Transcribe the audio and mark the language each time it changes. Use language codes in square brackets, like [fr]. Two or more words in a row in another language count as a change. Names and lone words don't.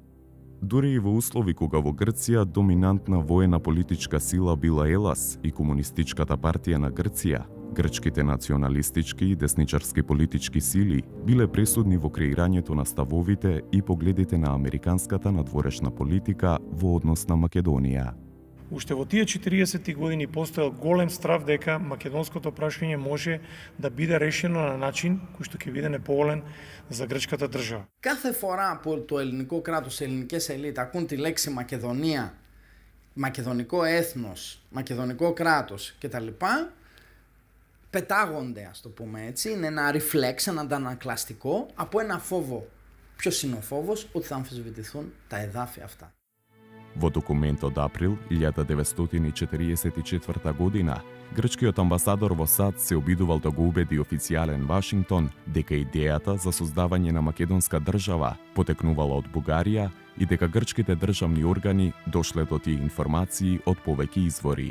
[mk] Дури и во услови кога во Грција доминантна воена политичка сила била ЕЛАС и Комунистичката партија на Грција, грчките националистички и десничарски политички сили биле пресудни во креирањето на ставовите и погледите на американската надворешна политика во однос на Македонија. Уште во тие 40 години постоел голем страв дека македонското прашање може да биде решено на начин кој што ќе биде неповолен за грчката држава. [el] Κάθε φορά που το ελληνικό κράτος, οι ελληνικές ελίτ ακούν τη λέξη Μακεδονία, μακεδονικό έθνος, μακεδονικό κράτος κτλ. Πετάγονται, ας το πούμε έτσι, είναι ένα reflex, ένα αντανακλαστικό από ένα φόβο. Ποιος είναι ο φόβος? Ότι θα αμφισβητηθούν τα εδάφια αυτά. [mk] Во документ од април 1944 година, грчкиот амбасадор во САД се обидувал да го убеди официјален Вашингтон дека идејата за создавање на македонска држава потекнувала од Бугарија и дека грчките државни органи дошле до тие информации од повеќе извори.